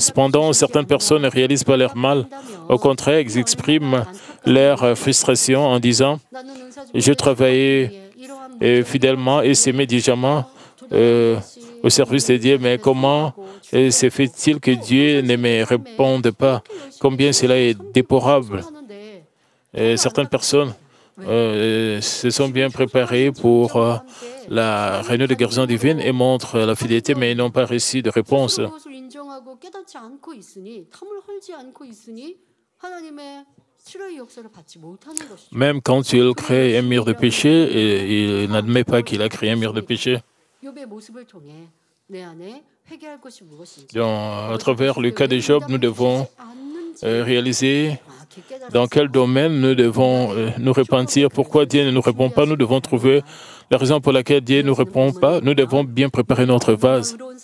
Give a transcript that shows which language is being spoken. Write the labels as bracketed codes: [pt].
[fr] Cependant, certaines personnes ne réalisent pas leur mal. Au contraire, ils expriment leur frustration en disant « Je travaillais fidèlement et s'aimais diligemment au service de Dieu, mais comment se fait-il que Dieu ne me réponde pas? Combien cela est déplorable. » Certaines personnes se sont bien préparés pour la réunion de guérison divine et montrent la fidélité, mais ils n'ont pas reçu de réponse. [ko] 그것을 인정하고 깨닫지 않고 있으니 탐을 헐지 않고 있으니 하나님의 치료의 역사를 받지 못하는 것이죠. [fr] Même quand il crée un mur de péché, il n'admet pas qu'il a créé un mur de péché. [ko] 욥의 모습을 통해 내 안에 회개할 것이 무엇인지 [fr] Donc, à travers le cas de Job, nous devons réaliser dans quel domaine nous devons nous repentir. Pourquoi Dieu ne nous répond pas? Nous devons trouver la raison pour laquelle Dieu ne nous répond pas. Nous devons bien préparer notre vase.